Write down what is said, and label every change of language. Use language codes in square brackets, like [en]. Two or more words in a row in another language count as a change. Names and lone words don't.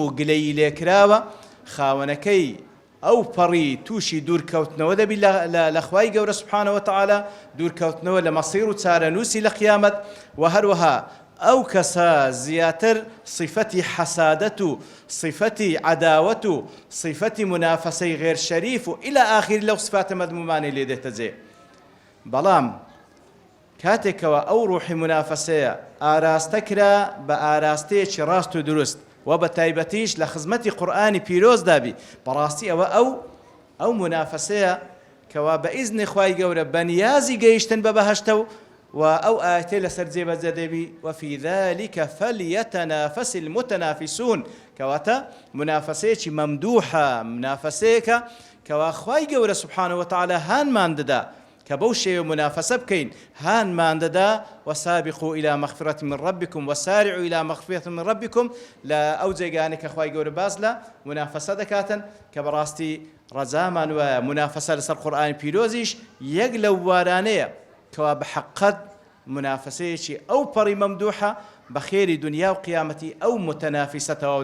[ckb] و گلەیی لێکراوە خاوەنەکەی ئەو پەڕی تووشی دوورکەوتنەوە دەبی لە خوای گەورە [ar] سوبحانەوە تەعالا [ckb] دوورکەوتنەوە لە مەسیر و چارەنووسی لە قیامەت و هەروەها ئەو کەسە زیاتر صفەتی حەسادەت و صفەتی عەداوەت و صفەتی منافەسەی غێر شەریف و [ar] ئیلا ئاخیر [ckb] لەو صفاتە مەذمومانەی لێ دێتە جێ بەڵام کاتێکەوە ئەو ڕوحی منافەسەیە ئاراستە کرا بە ئاراستەیەکی ڕاست و دروست و بە تایبەتیش لە خزمەتی قورئانی پیرۆز دابی بەڕاستی ئەوە ئەو منافەسەیە کەوا بە ئیزنی خوای گەورە بەنیازی گەیشتن بە بەهەشتە و ئەو ئاەتەی لەسەر جێبەجێ دەبی [ar] وفي ذلك فليتنافس المتنافسون [ckb] کەواتە منافەسەیەکی مەمدوحە منافەسەیەکە کەوا خوای گەورە [ar] سوبحانەوە تەعالا [ckb] هانمان دەدا کە بەو شێوە منافەسە بکەین هانمان دەدا [ar] وسابقوا إلى مغفرة من ربكم وسارعوا إلى مغفرة من ربكم [ckb] لە ئەو جێگانێک کە خوای گەورە باز لە منافەسە دەکاتن کە بەڕاستی ڕەزامان وایە منافەسە لەسەر قورئانی پیرۆزیش یەک لەو وارانەیە کەوا بەحەقەت منافەسەیەکی ئەو پەڕی مەمدوحە بە خێری دنیا و قیامەتی ئەو متەنافیسە تەواو